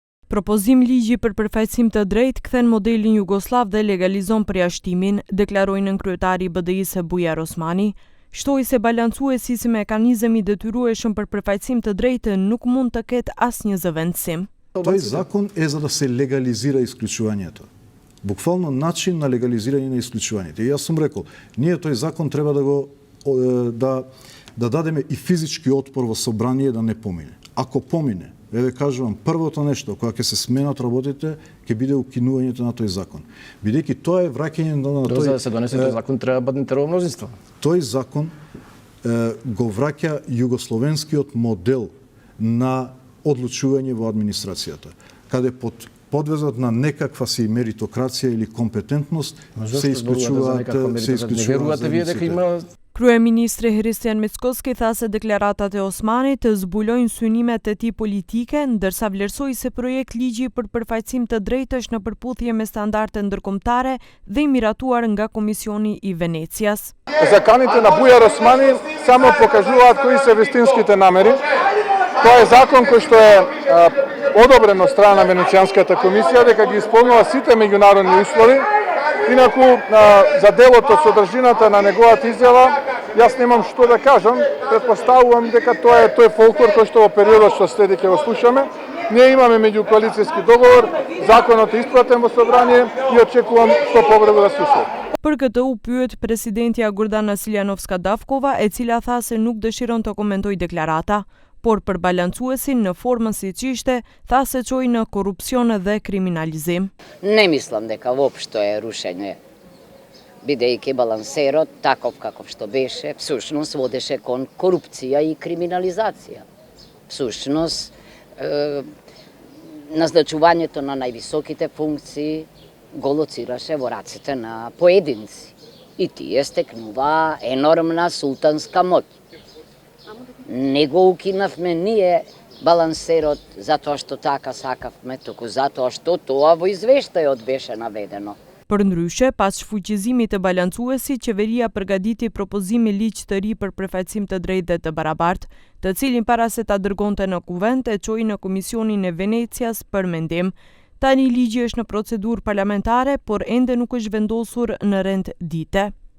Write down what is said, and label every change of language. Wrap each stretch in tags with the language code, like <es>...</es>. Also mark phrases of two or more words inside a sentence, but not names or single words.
<sq>Propozim ligji për përfaqësim të drejtë kthen modelin jugosllav dhe legalizon përjashtimin, deklaroi nën kryetari i BDI-së Bujar Osmani. Shtoi se balancuesi si mekanizëm i detyrueshëm për përfaqësim të drejtën nuk mund të ketë asnjë zëvendësim.</sq> <mk>Тој закон е за да се легализира исклучувањето. Буквално начин на легализирање на исклучувањето. И јас сум рекол, ние тој закон треба да го да дадеме и физички отпор во собрание да не помине. Ако помине, еве кажувам, првото нешто кога ќе се сменат работите, ќе биде укинувањето на тој закон. Бидејќи тоа е враќање на тој. За да се донесе тој закон треба баднетерово мнозинство. Тој закон го враќа југословенскиот модел на одлучување во администрацијата, каде под подвезот на некаква си меритократија или компетентност се исклучуваат вие дека има. Kryeministri Hristijan Mickoski tha se deklaratat e Osmanit të zbulojnë synimet e tij politike, ndërsa vlerësoi se projekt ligji për përfaqësim të drejtë është në përputhje me standarde ndërkombëtare dhe i miratuar nga Komisioni i Venecias. Законите на Бујар Османи само покажуваат кои се вистинските намери. Тоа е закон кој што е одобрен од страна на Венецијанската комисија дека ги исполнува сите меѓународни услови. Инаку за делото содржината на неговата изјава јас немам што да кажам, претпоставувам дека тоа е тој фолклор кој што во периодот што следи ќе го слушаме. Ние имаме меѓукоалицијски договор, законот е испратен во собрание и очекувам што побрзо да се усвои.</mk> <sq>Për këtë u pyet presidentja Gordana Siljanovska-Davkova, e cila tha se nuk dëshiron të komentojë deklarata, por për balancuesin në formën siç ishte, tha se çoi në korrupsion dhe kriminalizim.</sq> <mk>Не мислам дека воопшто е рушење, бидејќи балансерот, таков каков што беше, всушност водеше кон корупција и криминализација. Всушност, назначувањето на највисоките функции го лоцираше во рацете на поединци. И тие стекнуваа енормна султанска моќ. Не го укинавме ние балансерот затоа што така сакавме, туку затоа што тоа во извештајот беше наведено.</mk> <sq>Përndryshe, pas shfuqizimit të balancuesit, qeveria përgatiti propozimi ligj të ri për përfaqësim të drejtë dhe të barabartë, të cilin para se ta dërgonte në kuvent e çoi në Komisionin e Venecias për mendim. Tani ligji është në procedurë parlamentare, por ende nuk është vendosur në rendite.</sq>